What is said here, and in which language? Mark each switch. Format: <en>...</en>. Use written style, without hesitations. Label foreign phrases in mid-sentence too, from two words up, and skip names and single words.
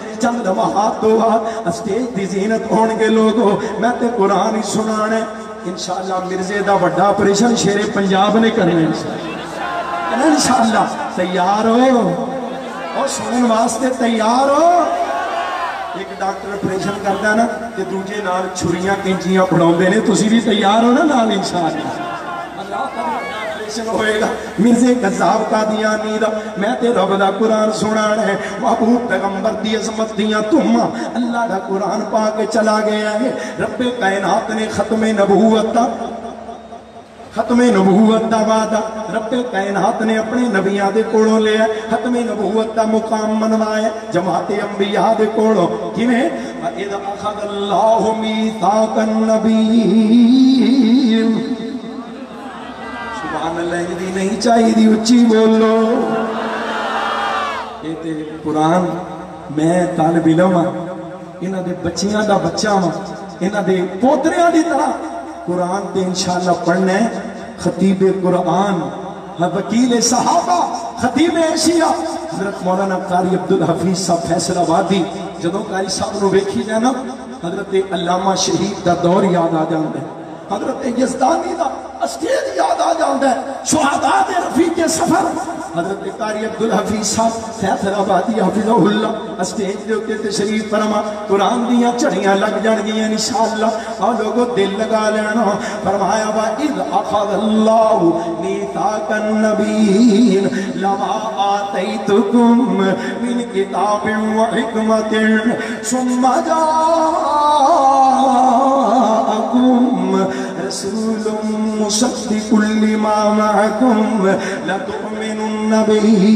<pa>چند لمحات تو بعد اسٹیج دی زینت ہون گے لوگوں میں تے قرآن ہی سنانا ہے انشاءاللہ. مرزے دا بڑا آپریشن شیر پنجاب نے کرنے انشاءاللہ. تیار ہو اور سنن واسطے تیار ہو. ایک ڈاکٹر آپریشن کردا نا تے دوجے نال چھریاں کینچیاں پھڑاوندے نے. تسی بھی تیار ہو نا نال انشاءاللہ. اللہ تعالی آپریشن ہوئے گا. مرزے قذاب قادیانی دا میں تے رب دا قرآن سنانا ہے. محبوب پیغمبر دی عظمت دیاں تہماں اللہ دا قرآن پا کے چلا گیا ہے. رب کائنات نے ختم نبوت دا وعدہ رب کائنات نے اپنے نبیاں دے کولوں لیا. ختم نبوت دا مقام منوایا جماعت انبیاء دے کولوں. کیویں</pa> <ar>اذ اخذ اللہ میثاق النبیین. سبحان اللہ</ar> <pa>دی نہیں چاہیے دی اچھی بولو. یہ تے قرآن میں طالب علم ہاں انہاں دے بچیاں دا بچہ ہاں انہاں دے پوتریاں دی طرح قرآن تے انشاءاللہ پڑھنا ہے. خطیب قرآن وکیل صحابہ خطیب ایشیا حضرت مولانا قاری عبدالحفیظ صاحب فیصل آبادی. جدوں قاری صاحب نو ویکھی جانا حضرت علامہ شہید دا دور یاد آ جاندا ہے. حضرت یزدانی دا اسٹیج یاد آ جاندا ہے. شہداء دے رفیق سفر حضرت قاری عبدالحفیظ صاحب فیصل آبادی</pa> <ar>حفظہ اللہ</ar> <pa>اسٹیج دے اوتے تشریف فرما. قرآن دیاں چڑیاں لگ جان گیاں انشاءاللہ. اور لوگوں دل لگا لینا.</pa> <ar>فرمایا وَإِذْ أَخَذَ اللَّهُ مِيثَاقَ النَّبِيِّينَ لَمَا آتَيْتُكُم مِّن كِتَابٍ وَحِكْمَةٍ ثُمَّ جَاءَكُم رسول مصدق لما معكم لتؤمنن به</ar>